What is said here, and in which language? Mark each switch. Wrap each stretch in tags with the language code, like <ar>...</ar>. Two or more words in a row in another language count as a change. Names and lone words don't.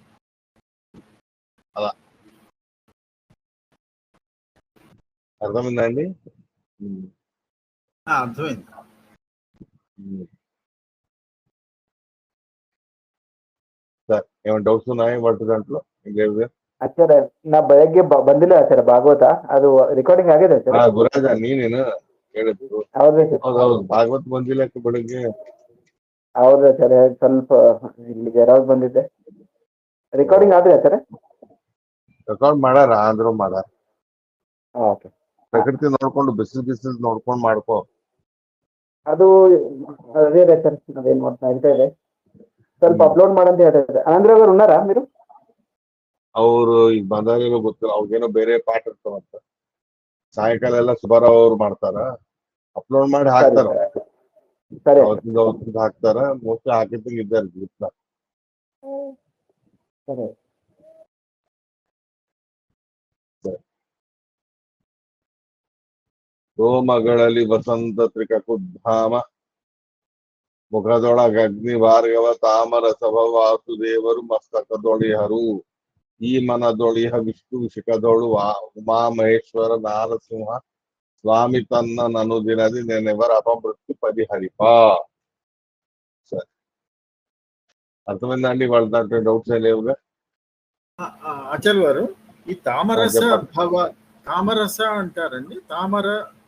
<te>అలా అర్థమైందండి? అర్థమైంది. సార్ ఏమైనా డౌట్స్ ఉన్నాయా వాటి దాంట్లో? లేదు.</te> <kn>ಆಚಾರ್ಯ ನಾ ಬೆಳಗ್ಗೆ ಬಂದಿಲ್ಲ ಆಚಾರ್ಯ ಭಾಗವತ ಅದು ರೆಕಾರ್ಡಿಂಗ್ ಆಗಿದೆ ಆಚಾರ್ಯ. ಗುರಾಜ ನೀನೇನು ಹೇಳಿದ್ರು? ಹೌದು ಹೌದೌದು, ಭಾಗವತ್ ಬಂದಿಲ್ಲ ಬೆಳಿಗ್ಗೆ. ಹೌದು ಆಚಾರ್ಯ, ಸ್ವಲ್ಪ ಇಲ್ಲಿ ಜರಾಗ್ ಬಂದಿದ್ದೆ. ರೆಕಾರ್ಡಿಂಗ್ ಆಗಿದೆ ಆಚಾರ್ಯ? ರೆಕಾರ್ಡ್ ಮಾಡಾರ ಅಂದ್ರು ಮಾಡಾರ. ಓಕೆ. ಪ್ರಕೃತಿ ನೋಡ್ಕೊಂಡು ಬಿಸಿಲು ನೋಡ್ಕೊಂಡು ಮಾಡ್ಕೋ.</kn> <te>ಅದು అదే ఆచార్య, అదేం నడుతా ಇದೆ.</te> <kn>ಸ್ವಲ್ಪ అప్లోడ్ ಮಾಡಂತ ಹೇಳ್ತಾರೆ.</kn> <te>ఆంధ్ర గారు ఉన్నారా మీరు?</te> <kn>ಅವರು ಈಗ ಬಂದಾರೇನೋ ಗೊತ್ತಿಲ್ಲ, ಅವ್ರಿಗೇನೋ ಬೇರೆ ಪಾಠ ಇರ್ತಾವಂತ. ಸಾಯಂಕಾಲ ಎಲ್ಲ ಸುಬ್ಬಾರಾವ್ ಅವ್ರು ಮಾಡ್ತಾರ, ಅಪ್ಲೋಡ್ ಮಾಡಿ ಹಾಕ್ತಾರ. ಸರಿ ಅವತ್ತಿಂದ ಹಾಕ್ತಾರ. ಮೋಸ್ಟ್ಲಿ ಹಾಕಿದ್ದಂಗೆ ಇದ್ದಾರೆ ಗ್ರೂಪ್ನ. ಸರಿ. ಸೋಮಗಳಲ್ಲಿ ವಸಂತ ತ್ರಿಕುದ್ಧಾಮ, ಮುಖದೊಳಗ ಅಗ್ನಿ ಭಾರ್ಗವ ತಾಮರ ಸಭ ವಾಸುದೇವರು ಮಸ್ತಕದೊಳಿಹರು. ಈ ಮನದೊಳಿಹ ವಿಷ್ಣು ಶಿಖದೊಳು ಉಮಾ ಮಹೇಶ್ವರ ನಾರಸಿಂಹ ಸ್ವಾಮಿ ತನ್ನ ನನ್ನು ದಿನದಿ ನೇನೆವರು ಅಪಮೃತ್ಯು ಪರಿಹರಿಪ.</kn> <te>సరే, అర్థమైందండి? వాళ్ళ దాంట్లో డౌట్స్ లేవుగా? ఆచార్య వారు ఈ తామరస చెప్పండి. తామరస అంటారండి. తామరస</te>